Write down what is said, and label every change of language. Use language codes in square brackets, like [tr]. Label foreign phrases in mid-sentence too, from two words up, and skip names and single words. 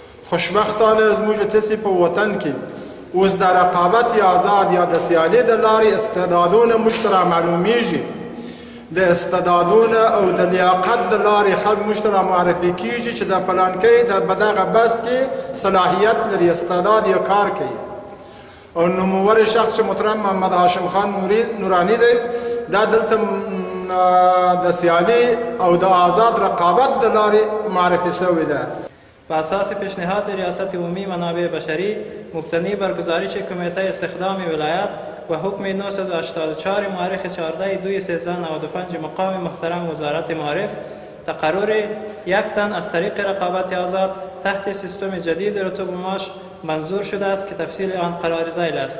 [ps] خوشبختانه زموږ تاسې په وطن کې اوس د رقابت آزاد یا د سیالۍ د لارې استعدادونه موږ ته رامعلومیږي د استعدادونه او د لیاقت د لارې خلک موږ ته رامعرفي کیږي چې د فلانکۍ په دغه بست کې صلاحیت لري استعداد یا کار کوي او نوموړی شخص چې محترم محمد هاشم خان نوراني دی دا دلته د سیالي او د آزاد رقابت د لارې معرفي شوی ده. [fa] بر اساس پیشنهاد ریاست عمومی منابع بشری مبتنی بر گزارش کمیته استخدام ولایت و حکم 984 مؤرخ 14/2/1395 مقام محترم وزارت معارف تقرر یک تن از طریق رقابت آزاد تحت سیستم جدید رتب و معاش منظور شده است که تفصیل آن قرار ذیل است.